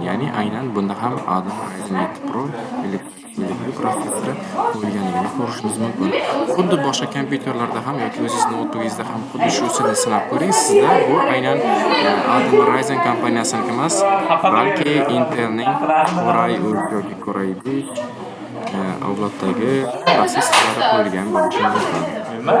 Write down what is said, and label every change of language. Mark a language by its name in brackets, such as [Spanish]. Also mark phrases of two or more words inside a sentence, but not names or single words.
[Uzbek] Ya'ni aynan bunda ham Atom Ryzen 7 Pro protsessori qo'yilganligini ko'rishimiz mumkin. Xuddi boshqa kompyuterlarda ham yoki o'zingiz noutbugingizda ham xuddi shu usulni sinab ko'ring. Sizda bu aynan Atom Ryzen kompaniyasining emas, balki Intelning Core i3 yoki Core i5 avloddagi protsessorlari qo'yilgan bo'lishi mumkin.